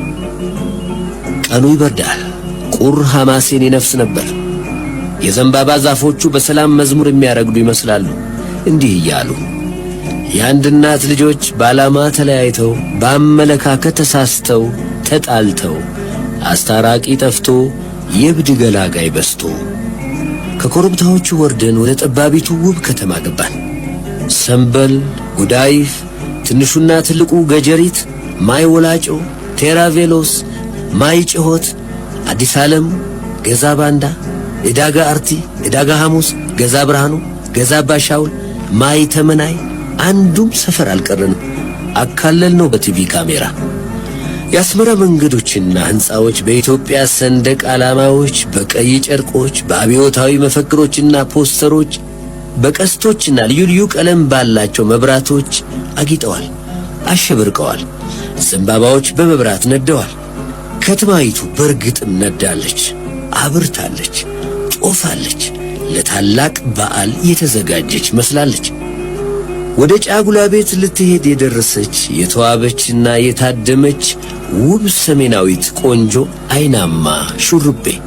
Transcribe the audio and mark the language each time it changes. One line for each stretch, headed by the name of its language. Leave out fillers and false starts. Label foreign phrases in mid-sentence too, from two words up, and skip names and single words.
Amharic: ቀኑ ይበርዳል። ቁር ሐማሴን ይነፍስ ነበር። የዘንባባ ዛፎቹ በሰላም መዝሙር የሚያረግዱ ይመስላሉ። እንዲህ እያሉ የአንድ እናት ልጆች በዓላማ ተለያይተው በአመለካከት ተሳስተው ተጣልተው አስታራቂ ጠፍቶ የብድ ገላጋይ በስቶ ከኮረብታዎቹ ወርደን ወደ ጠባቢቱ ውብ ከተማ ገባን። ሰንበል፣ ጉዳይፍ፣ ትንሹና ትልቁ ገጀሪት፣ ማይ ወላጮ፣ ቴራቬሎስ፣ ማይ ጭሆት፣ አዲስ ዓለም፣ ገዛ ባንዳ፣ ዕዳጋ አርቲ፣ ዕዳጋ ሐሙስ፣ ገዛ ብርሃኑ፣ ገዛ ባሻውል፣ ማይ ተመናይ አንዱም ሰፈር አልቀረንም። አካለል ነው በቲቪ ካሜራ። የአስመራ መንገዶችና ሕንፃዎች በኢትዮጵያ ሰንደቅ ዓላማዎች፣ በቀይ ጨርቆች፣ በአብዮታዊ መፈክሮችና ፖስተሮች፣ በቀስቶችና ልዩ ልዩ ቀለም ባላቸው መብራቶች አጊጠዋል፣ አሸብርቀዋል። ዘንባባዎች በመብራት ነደዋል። ከተማይቱ በርግጥም ነዳለች፣ አብርታለች፣ ጦፋለች። ለታላቅ በዓል የተዘጋጀች መስላለች። ወደ ጫጉላ ቤት ልትሄድ የደረሰች የተዋበችና የታደመች ውብ ሰሜናዊት ቆንጆ አይናማ ሹሩቤ።